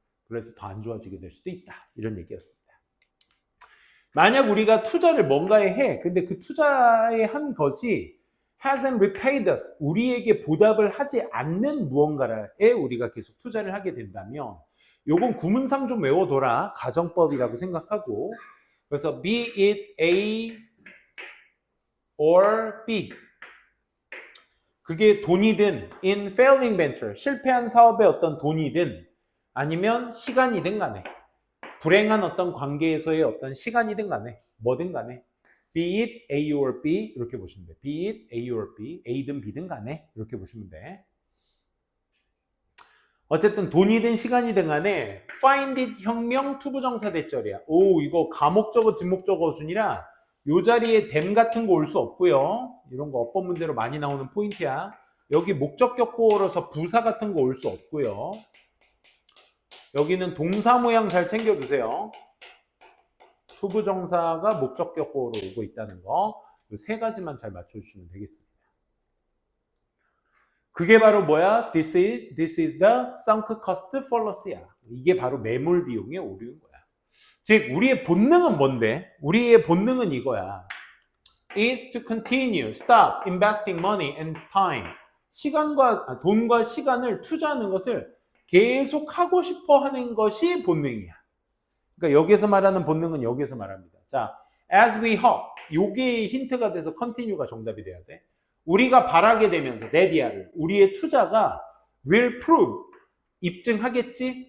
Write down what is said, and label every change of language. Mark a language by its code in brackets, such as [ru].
[ko] 그래서 더 안 좋아지게 될 수도 있다. 이런 얘기였습니다. 만약 우리가 투자를 뭔가에 해. 근데 그 투자에 한 것이 [en] hasn't repaid us. [ko] 우리에게 보답을 하지 않는 무언가에 우리가 계속 투자를 하게 된다면, 요건 구문상 좀 외워둬라. 가정법이라고 생각하고. 그래서 [en] be it A or B. [ko] 그게 돈이든 [en] in failing venture, [ko] 실패한 사업의 어떤 돈이든 아니면 시간이든 간에, 불행한 어떤 관계에서의 어떤 시간이든 간에, 뭐든 간에, [en] be it A or B [ko] 이렇게 보시면 돼. [en] be it A or B, [ko] A든 B든 간에 이렇게 보시면 돼. 어쨌든 돈이든 시간이든 간에 find it 혁명 투부정사 대절이야. 이거 가목적어 진목적어 순이라 요 자리에 them 같은 거 올 수 없고요. 이런 거 어법 문제로 많이 나오는 포인트야. 여기 목적격 보어로서 부사 같은 거 올 수 없고요. 여기는 동사 모양 잘 챙겨두세요. 투부정사가 목적격 보어로 오고 있다는 거. 이 세 가지만 잘 맞춰주시면 되겠습니다. 그게 바로 뭐야? [en] This is the sunk cost fallacy야. [ko] 이게 바로 매몰 비용의 오류인 거야. 즉 우리의 본능은 뭔데? 우리의 본능은 이거야. [en] is to continue, stop investing money and time [ko] 돈과 시간을 투자하는 것을 계속 하고 싶어 하는 것이 본능이야. 그러니까 여기서 말하는 본능은 여기서 말합니다. 자, [en] as we hope. [ko] 요게 힌트가 돼서 continue가 정답이 돼야 돼. 우리가 바라게 되면서 네디아를 우리의 투자가 [en] will prove [ko] 입증하겠지.